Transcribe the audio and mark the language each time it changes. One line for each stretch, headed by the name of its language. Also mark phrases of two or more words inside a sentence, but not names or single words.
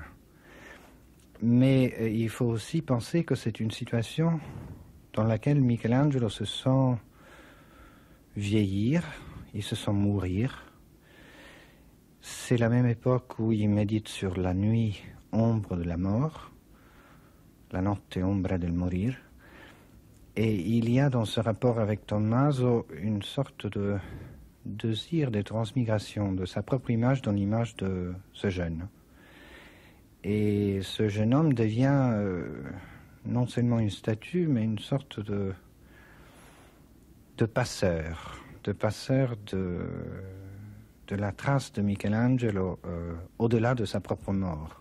French: Mais il faut aussi penser que c'est une situation dans laquelle Michelangelo se sent vieillir, il se sent mourir. C'est la même époque où il médite sur la nuit ombre de la mort,
Italian: la notte ombra del morir.
French: Et il y a dans ce rapport avec Tommaso une sorte de désir de transmigration de sa propre image dans l'image de ce jeune. Et ce jeune homme devient non seulement une statue, mais une sorte de passeur de la trace de Michelangelo au-delà de sa propre mort.